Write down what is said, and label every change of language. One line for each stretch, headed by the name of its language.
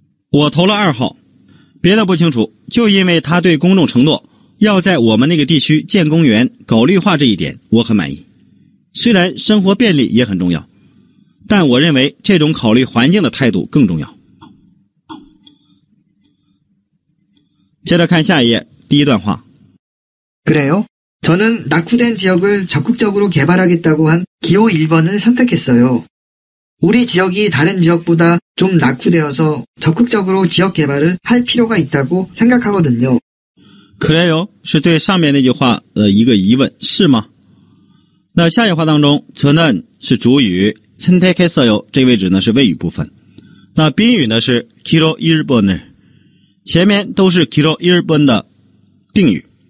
Chinese: 我投了2号，别的不清楚，就因为他对公众承诺要在我们那个地区建公园搞绿化这一点我很满意。虽然生活便利也很重要，但我认为这种考虑环境的态度更重要。接着看下一页第一段话。
Korean: 그래요? 저는 낙후된 지역을 적극적으로 개발하겠다고 한 기호 1번을 선택했어요. 우리 지역이 다른 지역보다 좀 낙후되어서 적극적으로 지역 개발을 할 필요가 있다고 생각하거든요. 그래요?
Chinese: 是对上面那句话的一个疑问，是吗？那下一句话当中 저는 是主语， 선택했어요 这个位置呢是谓语部分。那宾语呢是기호 1번을， 前面都是기호 1번的定语。